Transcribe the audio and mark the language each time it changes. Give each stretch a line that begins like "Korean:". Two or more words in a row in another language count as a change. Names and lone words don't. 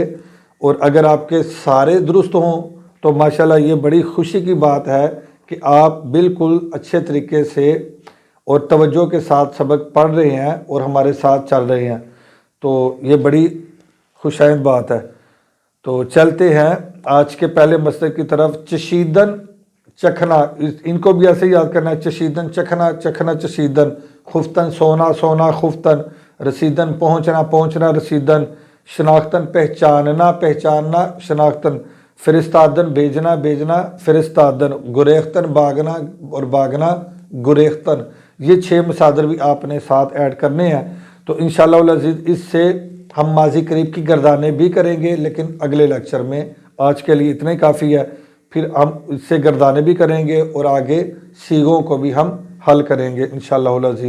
Urdu: اور اگر آپ کے سارے درست ہوں تو ماشاءاللہ یہ بڑی خوشی کی بات ہے کہ آپ بالکل اچھے طریقے سے اور توجہ کے ساتھ سبق پڑھ رہے ہیں اور ہمارے ساتھ چل رہے ہیں. تو یہ بڑی خوشائند بات ہے. تو چلتے ہیں آج کے پہلے مسئلے کی طرف. چشیدن چکھنا، ان کو بھی ایسے یاد کرنا ہے. چشیدن چکھنا، چکھنا چشیدن. خفتن سونا، سونا خفتن. رسیدن پہنچنا، پہنچنا رسیدن. شناختن پہچاننا، پہچاننا شناختن. فرستادن بھیجنا، بھیجنا فرستادن. گریختن بھاگنا اور بھاگنا گریختن. یہ 6 مصادر بھی آپ نے ساتھ ایڈ کرنے ہیں. تو
Arabic: انشاءاللہ العزیز
Urdu: اس سے ہم ماضی قریب کی گردانیں بھی کریں گے لیکن اگلے لیکچر میں. آج کے لیے اتنا ہی کافی ہے. پھر ہم اس سے گردانیں بھی کریں گے اور آگے صیغوں کو بھی ہم حل کریں گے
Arabic: انشاءاللہ العزیز.